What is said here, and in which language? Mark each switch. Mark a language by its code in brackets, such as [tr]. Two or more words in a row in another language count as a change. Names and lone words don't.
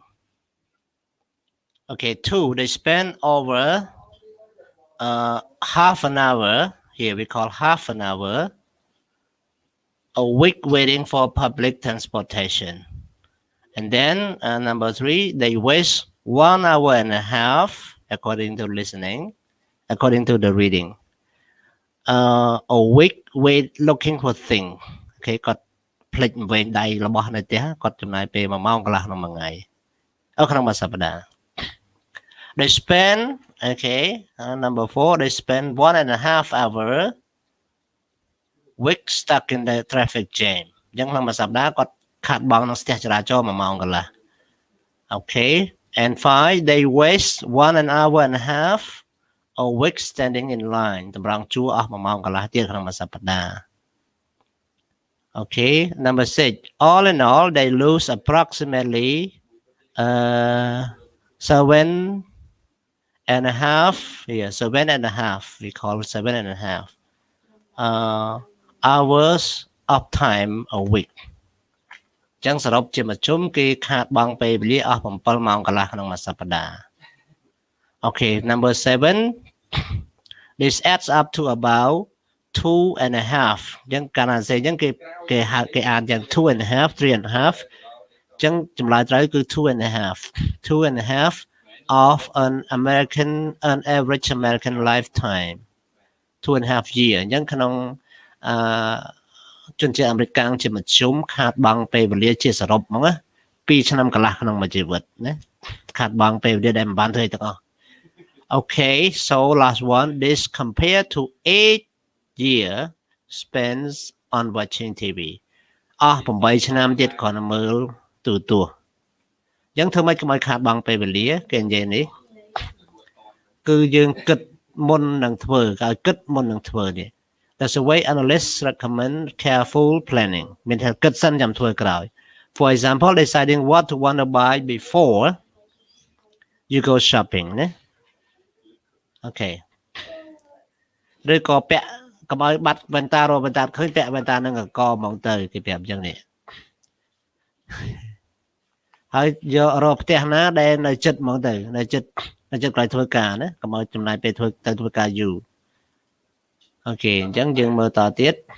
[en] Okay, 2, they spend over half an hour, here we call half an hour, a week waiting for public transportation. And then number 3, they waste 1 hour and a half, according to listening, according to the reading. A week wait looking for thing. [km] Okay, គាត់ភ្លេចវេនដៃរបស់នៅផ្ទះគាត់ចំណាយពេល1ម៉ោងកន្លះក្នុងមួយថ្ងៃក្នុងមួយសប្តាហ៍ [en] They spend okay number 4, they spend 1.5 hour week stuck in the traffic jam [km] អញ្ចឹងក្នុងមួយសប្តាហ៍គាត់ខាតបង់ក្នុងស្ទះចរាចរណ៍1ម៉ោងកន្លះ [en] Okay, and 5, they waste 1.5 hour a week standing in line [km] តម្រង់ជួរអស់1ម៉ោងកន្លះទៀតក្នុងមួយសប្តាហ៍ [en] Okay, number 6, all in all they lose approximately 7.5 we call 7.5 hours of time a week [km] ចឹងសរុបជាមធ្យមគេ ខាតបង់ពេលវេលាអស់7ម៉ោងកន្លះក្នុងមួយសប្តាហ៍ [en] Okay, number 7, this adds up to about 2.5 [km] ចឹងកាលណាសេចឹងគេអានយ៉ាង 2.5 3.5 ចឹងចម្លើយត្រូវគឺ [en] 2.5 of an average American lifetime 2.5 year [km] អញ្ចឹងក្នុង ជនជាតិអាមេរិកកាំងជាមធ្យមខាតបង់ពេលវេលាជាសរុបហ្មងណា2ឆ្នាំកន្លះក្នុងមួយជីវិតណាខាតបង់ពេលវេលាដែលមិនបានធ្វើ [en] ទាំងអស់ Okay, so last one, this compared to 8 years spent on watching TV [km] 8 ឆ្នាំទៀតគ្រាន់តែមើលទូរទ ស្សន៍អញ្ចឹងធ្វើម៉េចកុំឲ្យខាតបង់ពេលវេលាគេនិយាយនេះគឺយើងគិតមុននឹងធ្វើគេឲ្យគិតមុននឹងធ្វើនេះ [en] That's the way analysts recommend careful planning [km] មានថាគិតសិនចាំធ្វើក្រោយ [en] For example, deciding what to want to buy before you go shopping [km] ណា Okay ឬក៏ពាក់កុំឲ្យបាត់វ៉ែនតារកវ៉ែនតាឃើញពាក់វ៉ែនតានឹងកហ្មងទៅគេប្រាប់អញ្ចឹងនេះ ហើយយករកផ្ទះណាដែលនៅចិត្តហ្មងទៅនៅចិត្តក្រោយធ្វើការណាកុំឲ្យចំណាយពេលធ្វើការយូរ Okay អញ្ចឹងយើងមើលតទៀត